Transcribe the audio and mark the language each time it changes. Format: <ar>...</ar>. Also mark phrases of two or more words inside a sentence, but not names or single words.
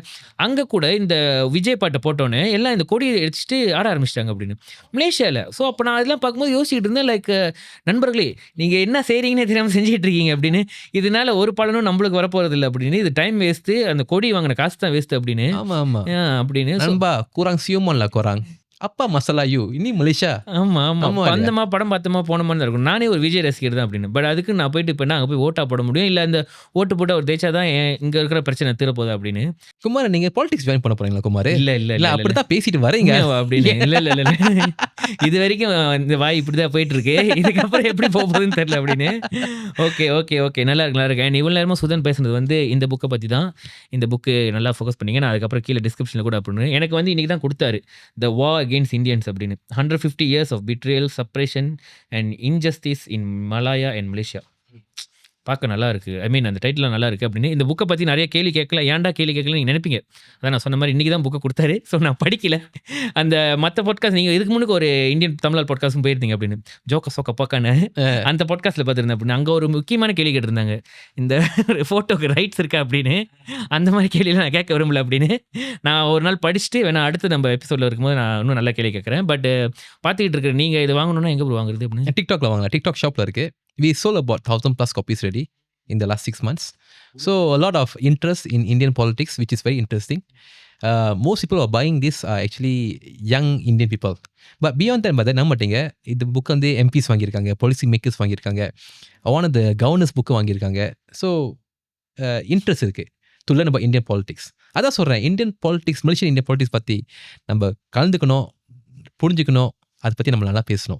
<ta>அங்கே கூட இந்த விஜய் பாட்டை போட்டோன்னே எல்லாம் இந்த கொடியை எடுத்துட்டு ஆட ஆரம்பிச்சிட்டாங்க அப்படின்னு மலேசியாவில். ஸோ அப்போ நான் அதெல்லாம் பார்க்கும்போது யோசிச்சுட்டு இருந்தேன் லைக் நண்பர்களே நீங்கள் என்ன செய்கிறீங்கன்னே தெரியாமல் செஞ்சுட்டு இருக்கீங்க அப்படின்னு. இதனால ஒரு பலனும் நம்மளுக்கு வரப்போறது இல்லை அப்படின்னு. இது</ta> <en>time waste,</en> <ta>அந்த கொடி வாங்கின காசு தான் வேஸ்ட்டு அப்படின்னு ஆமா ஆமா அப்படின்னு.</ta> <ms>நண்பா kurang siuman lah korang. Apa masalah you? Ini Malaysia.</ms> <ta>ஆமா ஆமா ஆமா, பந்தமா படம் பார்த்தமா போனமா தான் இருக்கும். நானே ஒரு விஜய் ரசிகர் தான் அப்படின்னு. பட் அதுக்கு நான் போயிட்டு இப்போ அங்கே போய் ஓட்டா போட முடியும் இல்லை அந்த ஓட்டு போட்டு அவர் தேய்ச்சா தான் இங்கே இருக்கிற பிரச்சனை தீரப்போகுது அப்படின்னு. குமார் நீங்க</ta> <en>politics join</en> <ta>பண்ண போறீங்களா குமார்? இல்லை இல்லை இல்ல அப்படிதான் பேசிட்டு வரீங்க அப்படின்னு இல்லை இல்லை இல்லை இது வரைக்கும் இந்த வாய் இப்படி தான் போயிட்டு இருக்கு. இதுக்கப்புறம் எப்படி போக போகுதுன்னு தெரியல அப்படின்னு.</ta> <en>okay okay okay</en> <ta>நல்லா இருக்கு நல்லா இருக்கு. அண்ட் இவ்வளோ நேரமாக சுதன் பேசுனது வந்து இந்த புக்கை பற்றி தான். இந்த புக்கு நல்லா ஃபோக்கஸ் பண்ணிங்க. நான் அதுக்கப்புறம் கீழே டிஸ்கிரிப்ஷனில் கூட அப்படின்னு எனக்கு வந்து இன்றைக்கி தான் கொடுத்தாரு த வார் அகெயின்ஸ்ட் இந்தியன்ஸ் அப்படின்னு.</ta> <en>150 years of betrayal, suppression and injustice in Malaya and Malaysia.</en> <ta>பார்க்க நல்லா இருக்குது.</ta> <en>I mean</en> <ta>அந்த டைட்டில் நல்லா இருக்குது அப்படின்னு. இந்த புக்கை பற்றி நிறைய கேள்வி கேட்கல. ஏன்டா கேள்வி கேட்கல நீங்கள் நினைப்பீங்க. அதான் நான் சொன்ன மாதிரி இன்றைக்கி தான் புக்கை கொடுத்தாரு. ஸோ நான் படிக்கல. அந்த மற்ற பாட்காஸ்ட் நீங்கள் இதுக்கு முன்னுக்கு ஒரு இந்தியன் தமிழ் பாட்காஸ்ட்டும் போயிருந்தீங்க அப்படின்னு. ஜோக்க சோக்க பார்க்கான அந்த பாட்காஸ்ட்டில் பார்த்துருந்தேன் அப்படின்னு. அங்கே ஒரு முக்கியமான கேள்வி கேட்டிருந்தாங்க. இந்த ஃபோட்டோக்கு ரைட்ஸ் இருக்கா அப்படின்னு. அந்த மாதிரி கேள்வியெல்லாம் நான் கேட்க விரும்பல அப்படின்னு. நான் ஒரு நாள் படிச்சுட்டு வேணா அடுத்து நம்ம எபிசோடில் இருக்கும்போது நான் இன்னும் நல்லா கேள்வி கேட்குறேன். பட் பார்த்துக்கிட்டு இருக்கிற நீங்கள் இது வாங்கணும்னா எங்கே போய் வாங்குறது அப்படின்னு. டிக்டாக்ல வாங்கலாம். டிக்டாக் ஷாப்ல இருக்கு.</ta> <en>We sold about 1,000+ copies ready in the last 6 months. So a lot of interest in Indian politics, which is very interesting. Most people are buying this are actually young Indian people. But beyond that,</en> <ta>பார்த்தா நம்ம மாட்டீங்க. இந்த புக் வந்து எம்பிஸ் வாங்கியிருக்காங்க,</ta> <en>policy makers</en> <ta>வாங்கியிருக்காங்க,</ta> <en>one of the governors</en> <ta>புக்கு வாங்கியிருக்காங்க.</ta> <en>so interest</en> <ta>இருக்கு</ta> <en>to learn about Indian politics.</en> <ta>அதான் சொல்கிறேன்,</ta> <en>Indian politics, Malaysian Indian politics</en> <ta>பற்றி நம்ம கலந்துக்கணும், புரிஞ்சுக்கணும், அதை பற்றி நம்ம நல்லா பேசணும்.</ta>